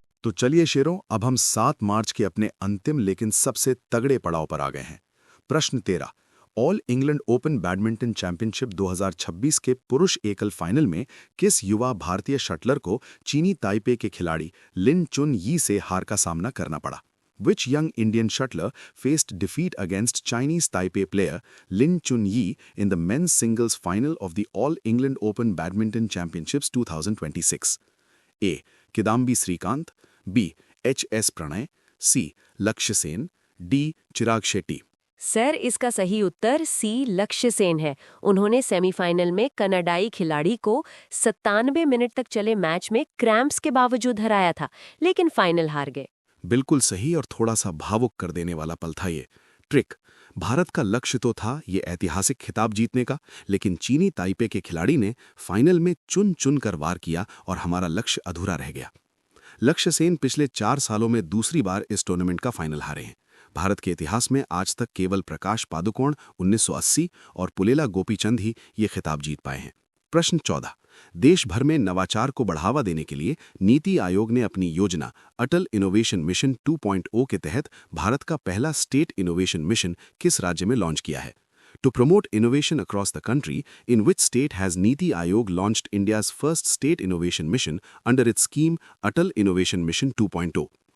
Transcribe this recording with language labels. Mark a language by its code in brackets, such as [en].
[hi] तो चलिए शेरों, अब हम 7 मार्च के अपने अंतिम लेकिन सबसे तगड़े पड़ाव पर आ गए हैं। प्रश्न 13, all England open badminton championship 2026 के पुरुष एकल फाइनल में किस युवा भारतीय शटलर को चीनी ताइपे के खिलाड़ी लिन चुन यी से हार का सामना करना पड़ा? [en] Which young Indian shuttler faced defeat against Chinese Taipei player Lin Chunyi in the men's singles final of the All England Open Badminton Championships 2026? A. Kidambi Srikanth. B. H.S. Pranay. [hi] सी लक्ष्य सेन, डी चिराग शेट्टी। सर, इसका सही उत्तर सी लक्ष्य सेन है। उन्होंने semifinal में कनाडाई खिलाड़ी को 97 मिनट तक चले मैच में क्रैम्प्स के बावजूद हराया था, लेकिन फाइनल हार गए। बिल्कुल सही और थोड़ा सा भावुक कर देने वाला पल था ये। ट्रिक, भारत का लक्ष्य तो था ये ऐतिहासिक खिताब जीतने का, लेकिन चीनी ताइपे के खिलाड़ी ने फाइनल में चुन चुन कर वार किया और हमारा लक्ष्य अधूरा रह गया। लक्ष्य सेन पिछले 4 सालों में दूसरी बार इस टूर्नामेंट का फाइनल हारे हैं। भारत के इतिहास में आज तक केवल प्रकाश पादुकोण 1980 और पुलेला गोपीचंद ही ये खिताब जीत पाए हैं। प्रश्न 14। देश भर में नवाचार को बढ़ावा देने के लिए नीति आयोग ने अपनी योजना अटल इनोवेशन मिशन 2.0 के तहत भारत का पहला स्टेट इनोवेशन मिशन किस राज्य में लॉन्च किया है? [en] To promote innovation across the country, in which state has Niti Aayog launched India's first state innovation mission under its scheme Atal Innovation Mission 2.0?